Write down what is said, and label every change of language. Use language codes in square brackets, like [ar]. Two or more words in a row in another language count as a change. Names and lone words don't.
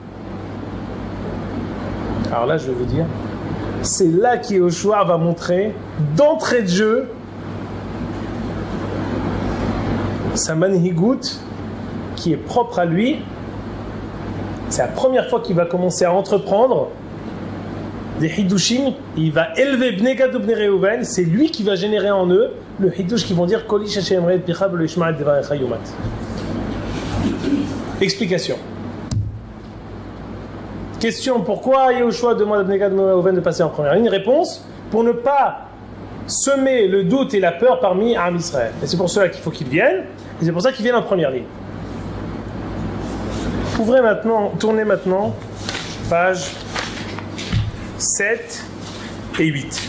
[fr] Alors là je vais vous dire, c'est là que Yehoshua va montrer d'entrée de jeu sa manhigout qui est propre à lui. C'est la première fois qu'il va commencer à entreprendre des hidushim. Il va élever Bnei Gad ou Bnei Reuven. C'est lui qui va générer en eux le hidush qui vont dire [he] כל איש אשר ימרה את פיך ולא ישמע את דבריך יומת. [fr] Explication. Question, pourquoi Yehoshua demande à Bnei Gad et Bnei Reuven de passer en première ligne? Réponse, pour ne pas semer le doute et la peur parmi Am Israël. Et c'est pour cela qu'il faut qu'ils viennent, et c'est pour ça qu'ils viennent en première ligne. Ouvrez maintenant, tournez maintenant, page 7 et 8.